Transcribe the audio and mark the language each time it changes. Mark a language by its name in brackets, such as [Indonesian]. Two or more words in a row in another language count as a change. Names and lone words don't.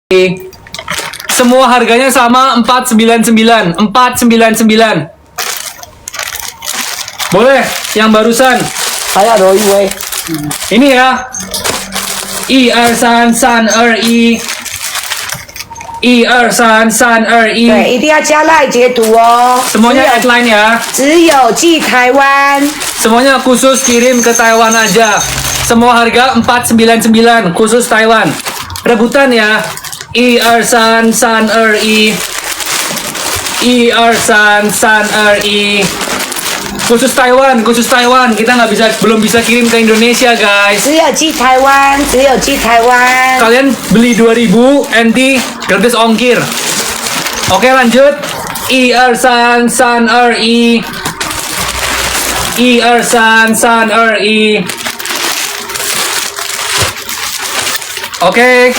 [Indonesian] Semua harganya sama 499. 499. Boleh yang barusan. [Chinese] 还要罗一威， [Indonesian] Ini ya. 1 2 3 3 2 1 1 2 3 3 2 1 [Chinese] 对，一定要加赖截图哦。 [Indonesian] Semuanya headline ya. [Chinese] 只有寄台湾， [Indonesian] Semuanya khusus kirim ke Taiwan aja. Semua harga 499 khusus Taiwan. Rebutan ya. 1 2 3 3 2 1 1 2 3 3 2 1 Khusus Taiwan, khusus Taiwan. Kita belum bisa kirim ke Indonesia, guys. [Chinese] 只有寄台湾，只有寄台湾。 [Indonesian] Kalian beli 2000 NT gratis ongkir. Oke, lanjut. 1 2 3 3 2 1 1 2 3 3 2 1 Oke.